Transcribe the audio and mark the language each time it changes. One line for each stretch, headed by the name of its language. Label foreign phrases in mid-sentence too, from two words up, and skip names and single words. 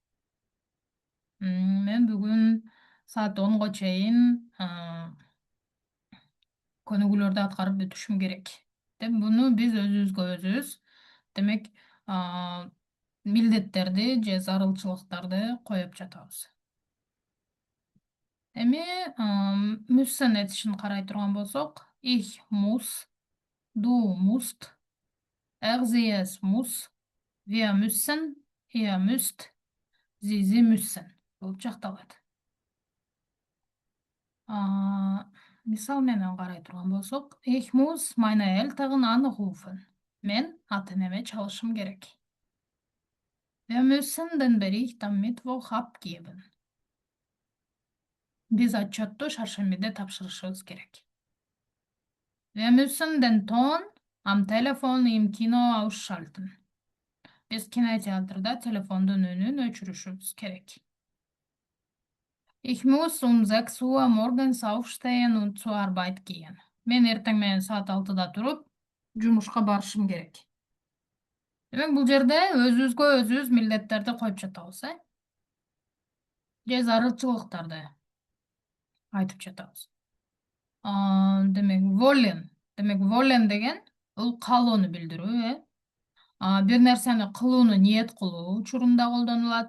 Kyrgyz: Мен бүгүн саат 10го чейин көнүгүүлөрдү аткарып бүтүшүм керек. Деп буну биз өзүбүзгө өзүбүз демек милдеттерди же зарылчылыктарды коюп жатабыз. Эми müssen этишин карай турган болсок,
German: ich muss, du musst, sie es muss, wir müssen, ihr müsst, sie müssen
Kyrgyz: болуп жакталат. Мисал менен карай турган болсок,
German: ich muss meine Eltern anrufen.
Kyrgyz: Мен ата-энеме чалышым керек.
German: Wir müssen den Bericht am Mittwoch abgeben.
Kyrgyz: Биз отчетту шаршембиде тапшырышыбыз керек.
German: Wir müssen den Ton am Telefon im Kino ausschalten.
Kyrgyz: Биз кинотеатрда телефондун үнүн өчүрүшүбүз керек.
German: Ich muss um 6 Uhr morgens aufstehen und zur Arbeit gehen.
Kyrgyz: Мен эртең менен саат 6да туруп, жумушка барышым керек. Демек бул жерде өзүбүзгө өзүбүз милдеттерди коюп жатабыз, же зарылчылыктарды айтып жатабыз. Демек волен деген бул каалоону билдирүү, бир нерсени кылууну ниет кылуу учурунда колдонулат.